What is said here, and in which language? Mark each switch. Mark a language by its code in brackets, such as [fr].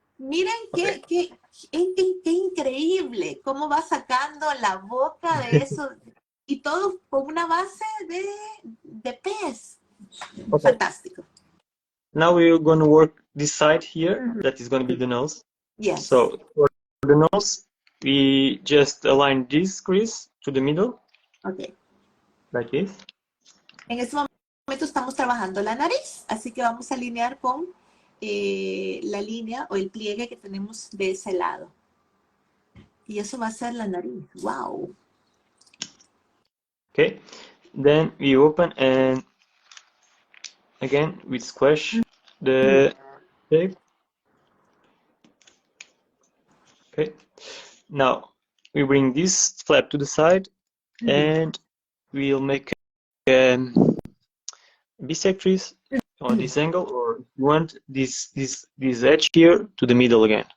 [es] Miren qué increíble cómo va sacando la boca de eso y todo con una base de pez. [en] Okay. [es] Fantástico. [en] Now we're going to work this side here. That is going to be the nose. Yes. So for the nose, we just align this crease to the middle, Ok. like this. [es] En este momento estamos trabajando la nariz, así que vamos a alinear con la línea o el pliegue que tenemos de ese lado. Y eso va a ser la nariz. ¡Wow! [en] Okay, then we open and again we squash the shape. Okay, now we bring this flap to the side and we'll make a bisectors on this angle, or if you want this edge here to the middle again.